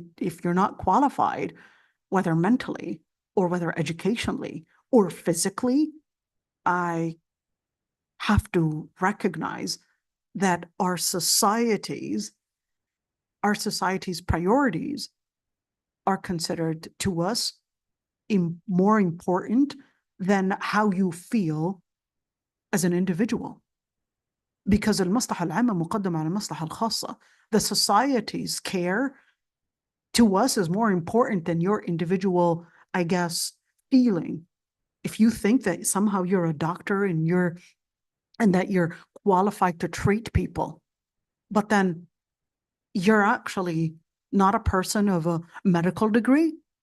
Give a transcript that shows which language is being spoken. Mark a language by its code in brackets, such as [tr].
[en] If you're not qualified, whether mentally or whether educationally or physically, I have to recognize that our society's priorities are considered to us more important than how you feel as an individual. [ar] Because المصلحة العامة مقدمة على المصلحة الخاصة. [en] The society's care to us is more important than your individual, I guess, feeling. If you think that somehow you're a doctor and that you're qualified to treat people, but then you're actually not a person of a medical degree.